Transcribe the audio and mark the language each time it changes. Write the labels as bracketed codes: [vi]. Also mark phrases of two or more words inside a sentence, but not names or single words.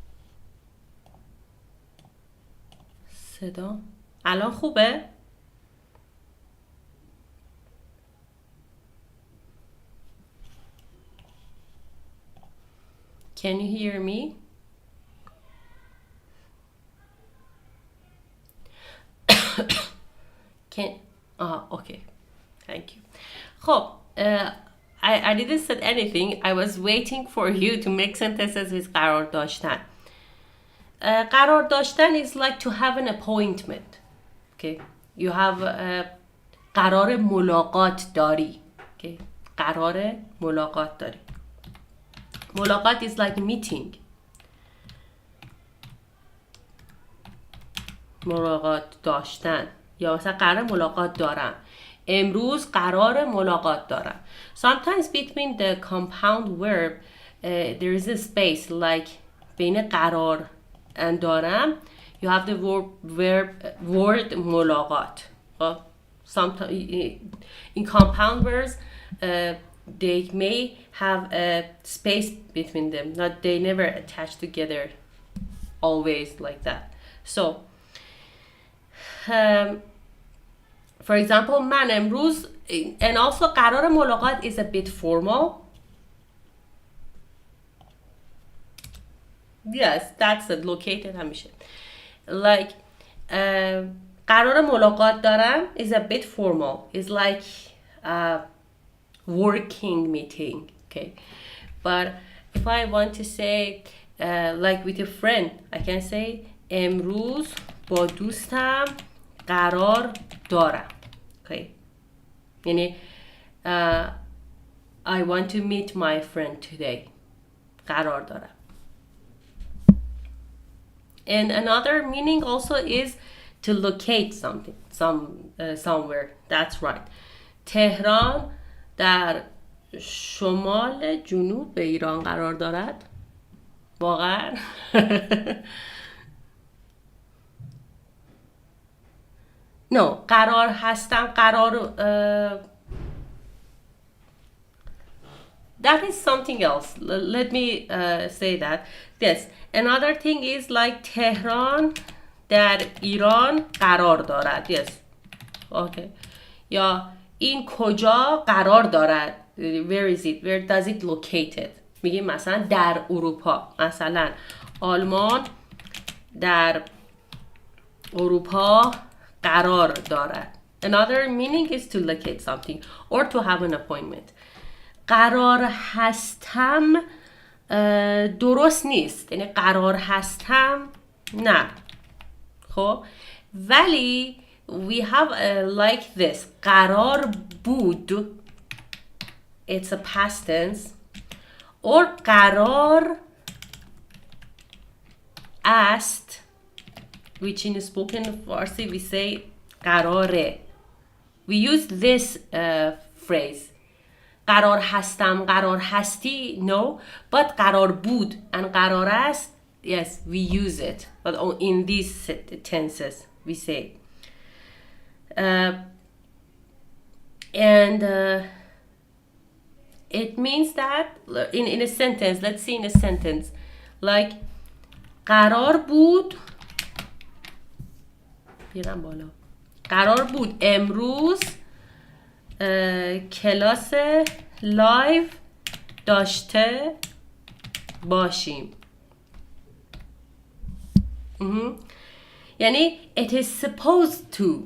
[fa] صدام الان خوبه؟ [en] Can you hear me? Okay. Thank you. خب I didn't say anything. I was waiting for you to make sentences with [fa] قرار داشتن. قرار داشتن [en] is like to have an appointment. Okay. You have [fa] قرار ملاقات داری. [en] Okay. [fa] قرار ملاقات داری. ملاقات [en] is like meeting. [fa] ملاقات داشتن یا مثلا قرار ملاقات دارم. امروز قرار ملاقات دارم. [en] Sometimes between the compound verb there is a space like [fa] بین قرار [en] and دارم you have the word ملاقات. Sometimes in compound verbs they may have a space between them. Not they never attach together always like that. So for example [fa] من امروز [en] and also [fa] قرار ملاقات [en] is a bit formal. Yes, that's it. Located همیشه. Like [fa] قرار ملاقات دارم [en] is a bit formal. It's like a working meeting. Okay. But if I want to say like with a friend, I can say [fa] امروز با دوستم قرار دارم. [en] Okay. یعنی I want to meet my friend today. [fa] قرار دارم. [en] And another meaning also is to locate something, somewhere. That's right. [fa] تهران در شمال جنوب ایران قرار دارد. واقعا؟ No, قرار هستم. [en] قرار that is something else. Let me say that. Yes, another thing is like [fa] تهران در ایران قرار دارد. [en] Yes. [fa] Okay. یا این کجا قرار دارد. [en] Where is it? Where does it located? [fa] میگیم مثلا در اروپا. مثلا آلمان در اروپا قرار دارد. [en] Another meaning is to locate something or to have an appointment. [fa] قرار هستم درست نیست. یعنی قرار هستم نه. خب ولی [en] we have like this. [fa] قرار بود. [en] It's a past tense. [fa] or قرار است, [en] which in spoken Farsi we say قراره. We use this phrase. [fa] قرار هستم, قرار هستی, [en] no. But [fa] قرار بود [en] and [fa] قرار است, [en] yes, we use it. But in these tenses we say. And it means that in a sentence, let's see in a sentence, like [fa] قرار بود بیرم بالا قرار بود امروز کلاس لایو داشته باشیم. [en] یعنی it is supposed to.